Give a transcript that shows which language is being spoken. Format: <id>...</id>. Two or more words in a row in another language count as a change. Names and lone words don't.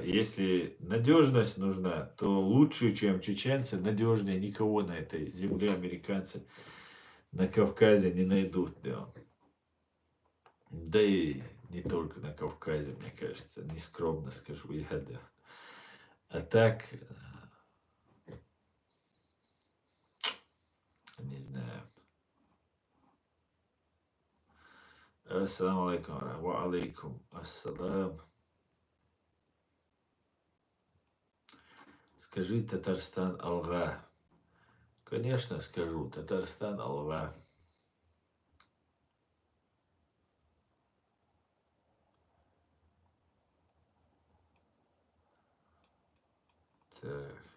<ru>Если надежность нужна, то лучше, чем чеченцы, надежнее никого на этой земле американцы на Кавказе не найдут. Да. Да и не только на Кавказе, мне кажется, нескромно скажу я, да. А так, не знаю.</ru> <ar>السلام عليكم وعليكم السلام.</ar> <ru>Скажи Татарстан алга. Конечно, скажу. Татарстан алга. Так.</ru>